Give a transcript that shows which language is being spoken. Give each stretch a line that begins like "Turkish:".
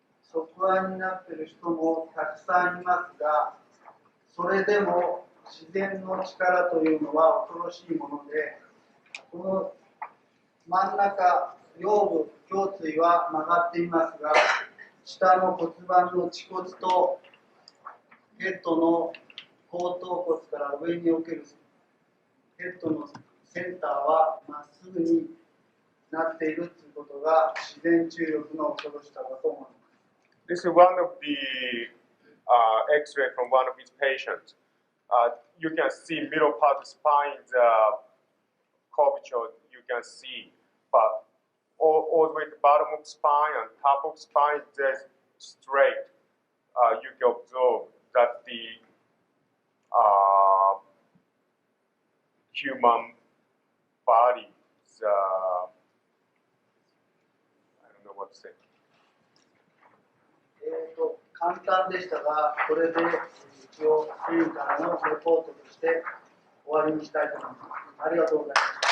Japanese: 側案になっている人もたくさんいますが、それでも自然の力というのは恐ろしいもので、この真ん中、腰部、胸椎は曲がっていますが、下の骨盤の恥骨とヘッドの後頭骨から上におけるヘッドのセンターはまっすぐになっているということが自然治癒力の恐ろしさだと思います。
English: This is one of the X-ray from one of his patients. You can see middle part of the spine's curvature. You can see, but all the way to the bottom of the spine and top of the spine is straight. You can observe that the human body is, I don't know what to say.
Japanese: 簡単でしたが、これで一応スペインからのレポートとして終わりにしたいと思います。ありがとうございます。